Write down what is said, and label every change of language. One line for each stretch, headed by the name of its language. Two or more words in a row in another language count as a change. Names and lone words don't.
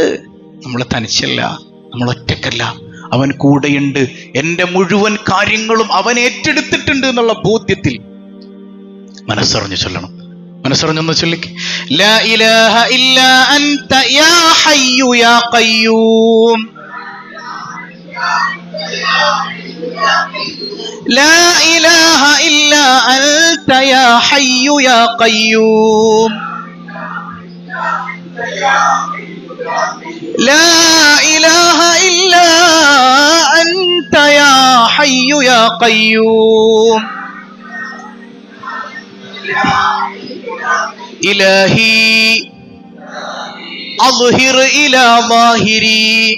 Malayalam: നമ്മൾ തനിച്ചല്ല, നമ്മൾ ഒറ്റക്കല്ല, അവൻ കൂടെയുണ്ട്. എൻ്റെ മുഴുവൻ കാര്യങ്ങളും അവൻ ഏറ്റെടുത്തിട്ടുണ്ട് എന്നുള്ള ബോധ്യത്തിൽ മനസ്സറിഞ്ഞു ചൊല്ലണം. മനസ്സറിഞ്ഞൊന്ന് ചൊല്ലിക്ക്.
Arabic: لا إله إلا أنت يا حي يا قيوم لا إله إلا أنت يا حي يا قيوم لا إله إلا أنت يا حي يا قيوم إلهي أظهر إلى ظاهري